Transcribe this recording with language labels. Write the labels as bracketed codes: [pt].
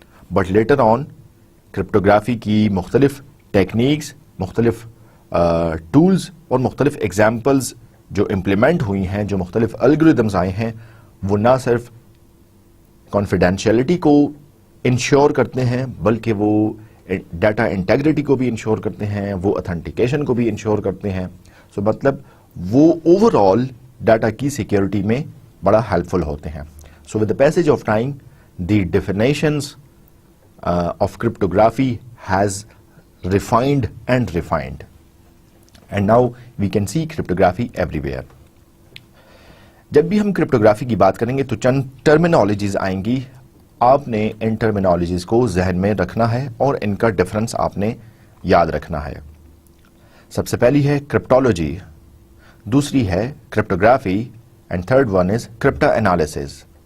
[en] but later on [ur] cryptography کی مختلف techniques, مختلف ٹولز اور مختلف ایگزامپلز جو امپلیمنٹ ہوئی ہیں، جو مختلف الگوریدمز آئے ہیں، وہ نہ صرف کانفیڈینشیلٹی کو انشور کرتے ہیں بلکہ وہ ڈیٹا انٹیگریٹی کو بھی انشور کرتے ہیں، وہ اتھینٹیکیشن کو بھی انشور کرتے ہیں. سو مطلب وہ اوور آل ڈیٹا کی سیکیورٹی میں بڑا ہیلپ فل ہوتے ہیں. [en] So with the passage of time the definitions of cryptography has refined and refined, and now we can see cryptography everywhere. [ur] جب بھی ہم کرپٹوگرافی کی بات کریں گے تو چند ٹرمینالوجیز آئیں گی. آپ نے ان ٹرمینالوجیز کو ذہن میں رکھنا ہے اور ان کا ڈفرنس آپ نے یاد رکھنا ہے. سب سے پہلی ہے کرپٹولوجی، دوسری ہے cryptography, [en] And third one is cryptanalysis.